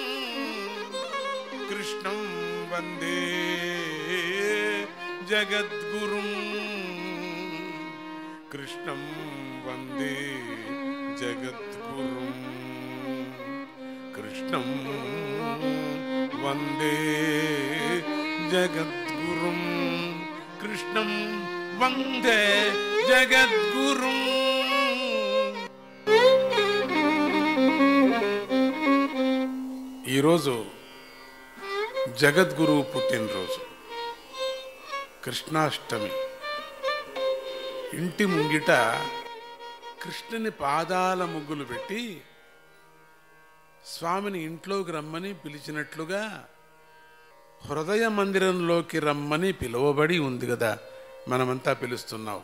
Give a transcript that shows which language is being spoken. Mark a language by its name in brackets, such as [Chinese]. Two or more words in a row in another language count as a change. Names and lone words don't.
[Sanskrit] कृष्णं वन्दे जगद्गुरुं, कृष्णं वन्दे जगद्गुरुं, कृष्णं वन्दे जगद्गुरुं, कृष्णं वन्दे जगद्गुरुं। [Telugu] ఈరోజు జగద్గురువు పుట్టినరోజు, కృష్ణాష్టమి. ఇంటి ముంగిట కృష్ణుని పాదాల ముగ్గులు పెట్టి స్వామిని ఇంట్లోకి రమ్మని పిలిచినట్లుగా హృదయ మందిరంలోకి రమ్మని పిలువబడి ఉంది కదా, మనమంతా పిలుస్తున్నావు.